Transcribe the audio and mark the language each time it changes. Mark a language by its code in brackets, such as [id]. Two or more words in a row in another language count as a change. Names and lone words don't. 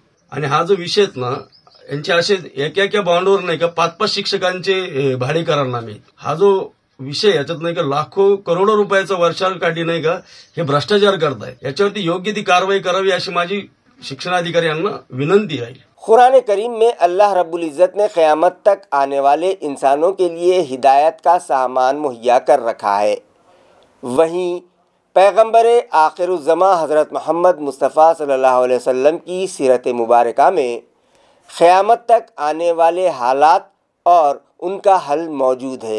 [mr] आणि हा जो विषय आहे ना, यांचे असे एका बाँडवर नाही का 5-5 शिक्षकांचे भाडेकरारनामे, हा जो विषय याच्यात नाही का लाखो करोडो रुपयाचा वर्षाकाठी नाही का हे भ्रष्टाचार करताय, याच्यावरती योग्य ती कारवाई करावी अशी माझी शिक्षणाधिकारी यांना विनंती आहे। [ur] قرآن کریم میں اللہ رب العزت نے قیامت تک آنے والے انسانوں کے لیے ہدایت کا سامان مہیا کر رکھا ہے۔ وہیں پیغمبر آخر الزماں حضرت محمد مصطفیٰ صلی اللہ علیہ وسلم کی سیرت مبارکہ میں قیامت تک آنے والے حالات اور ان کا حل موجود ہے۔